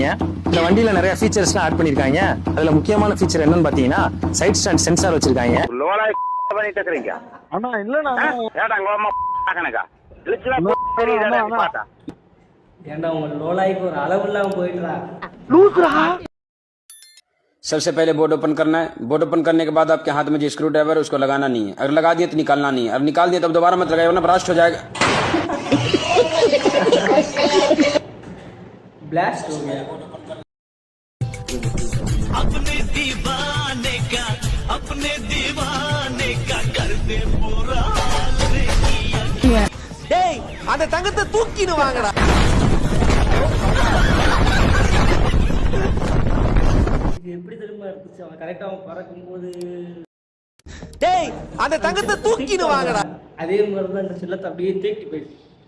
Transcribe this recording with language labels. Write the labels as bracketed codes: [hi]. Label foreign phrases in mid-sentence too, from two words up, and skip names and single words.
[ta] இந்த வண்டியில நிறைய ஃபீச்சர்ஸ் எல்லாம் ஆட் பண்ணிருக்காங்க. அதுல முக்கியமான ஃபீச்சர் என்னன்னு பாத்தீங்கன்னா [en] side stand sensor [ta] வச்சிருக்காங்க. ஏன்டா உங்க லோலாய்க்கு ஒரு அளவு இல்லாம போயிட்டுறா. [hi] सबसे पहले [en] board open [hi] करना है। [en] board open [hi] करने के बाद आपके हाथ में जो [en] screw driver [hi] है उसको लगाना नहीं है। अगर लगा दिए तो निकालना नहीं है। अब निकाल दिए तब दोबारा मत लगाइए वरना ब्लास्ट हो जाएगा। ब्लास्ट हो गया। अपने दीवाने का कर दे पूरा हाल रे किया। [ta] டேய் அந்த தங்கத்தை தூக்கிடு வாங்கடா. இது எப்படி தெரியுமா இருந்துச்சு? அவன் கரெக்டா அவன் பறக்கும்போது டேய் அந்த தங்கத்தை தூக்கிடு வாங்கடா. அதே மாதிரி தான் இந்த செல்லத்தை அப்படியே தேக்கி போயிடுச்சு.